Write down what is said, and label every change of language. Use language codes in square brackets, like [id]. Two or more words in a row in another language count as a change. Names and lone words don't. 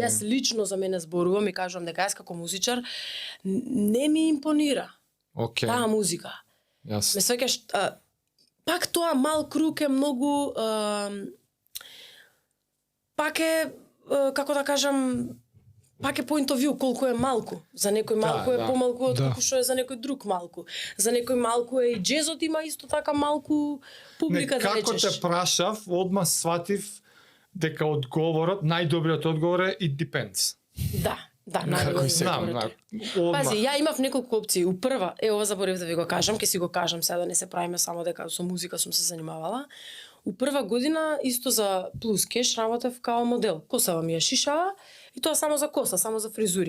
[mk] Јас лично за мене зборувам и кажувам дека јас како музичар не ми импонира таа музика. Ме свеќаш, пак тоа мал круг е многу пак е како да кажам, пак е [en] point of view [mk] колку е малку. За некој малку е помалку од колку што е за некој друг малку. За некој малку е и джезот има исто така малку публика да речеш. Како те прашав, одма сватив дека одговорот, најдобриот одговор е [en] it depends. [mk] Да, Знам, Пази, ја имав неколку опции. Прва, ова заборев да ви го кажам, ќе си го кажам сега да не се правиме само дека со музика сум се занимавала. Прва година исто за Плюс Кеш работев као модел. Косава ми ја шишава и тоа само за коса, само за фризури.